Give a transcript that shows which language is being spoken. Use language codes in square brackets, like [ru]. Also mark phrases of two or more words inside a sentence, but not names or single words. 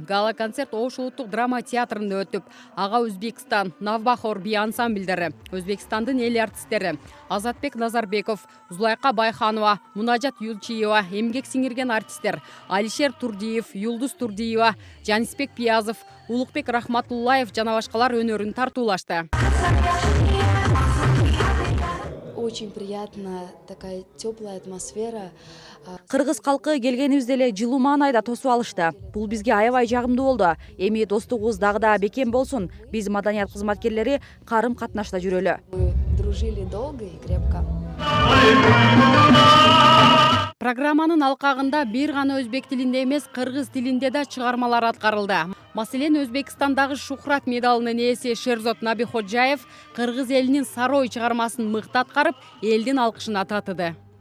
[ky] Гала концерт Ош улуттук драма театрында өтүп, ага Өзбекстан, Навбахор би ансамблдери, Өзбекстандын эл артисттери Азатбек Назарбеков, Зулайка Байханова, Мунажат Юлчиева, эмгек сиңирген артисттер Алишер Турдиев, Юлдуз Турдиева, Жанисбек Пиязов, Улукбек Рахматуллаев жана башкалар өнөрүн тартуулашты. [ru] Очень приятная такая теплая атмосфера. [ky] Кыргыз калкы келгенибизде эле жылуу маанайда тосуп алышты. Бул бизге аябай жагымдуу болду. Эми достугубуз дагы да бекем болсун. Биз маданият кызматкерлери карым катнашта жүрөлү. [ru] Мы дружили долго и крепко. [ky] Программанын алкагында бир гана өзбек тилинде эмес, кыргыз тилинде да чыгармалар аткарылды. Маселен, Өзбекстандагы Шухрат медалынын ээси Шерзот Набиходжаев кыргыз элинин Сарой чыгармасын мыкты аткарып, элдин алкышына татыды.